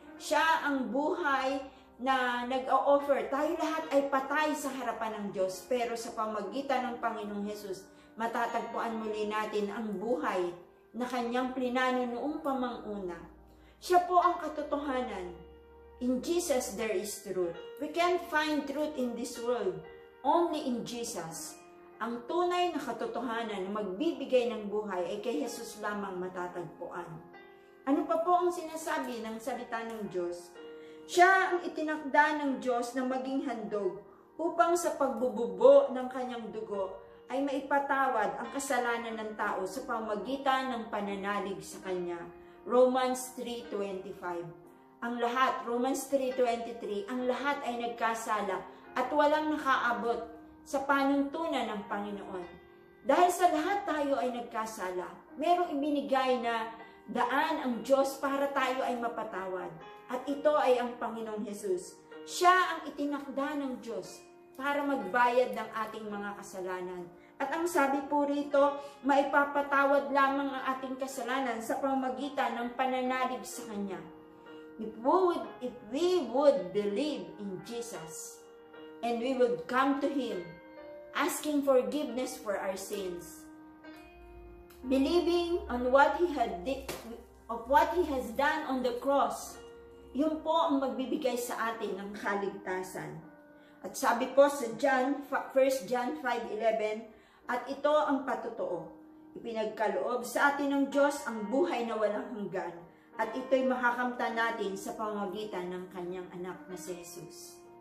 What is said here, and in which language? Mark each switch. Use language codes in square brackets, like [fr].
[tl] Siya ang buhay na nag-o-offer. Tayo lahat ay patay sa harapan ng Diyos. Pero sa pamagitan ng Panginoong Hesus, matatagpuan muli natin ang buhay na kanyang plinano noong pamanguna. Siya po ang katotohanan. [en] In Jesus there is truth. We can't find truth in this world. Only in Jesus. [tl] Ang tunay na katotohanan na magbibigay ng buhay ay kay Jesus lamang matatagpuan. Ano pa po ang sinasabi ng salita ng Diyos? Siya ang itinakda ng Diyos na maging handog upang sa pagbububo ng kanyang dugo ay maipatawad ang kasalanan ng tao sa pamamagitan ng pananalig sa Kanya. Romans 3:25. Ang lahat, Romans 3:23, ang lahat ay nagkasala at walang nakaabot sa panuntunan ng Panginoon. Dahil sa lahat tayo ay nagkasala, merong ibinigay na daan ang Diyos para tayo ay mapatawad. At ito ay ang Panginoong Jesus. Siya ang itinakda ng Diyos para magbayad ng ating mga kasalanan. At ang sabi po rito, maipapatawad lamang ang ating kasalanan sa pamamagitan ng pananalig sa Kanya. [en] If we would believe in Jesus, and we would come to Him, asking forgiveness for our sins, believing on what He has done on the cross, [tl] yun po ang magbibigay sa atin ng kaligtasan. At sabi po sa 1 John 5:11, at ito ang patotoo, ipinagkaloob sa atin ng Diyos ang buhay na walang hanggan, at ito'y makakamtan natin sa pamamagitan ng Kanyang anak na si Jesus.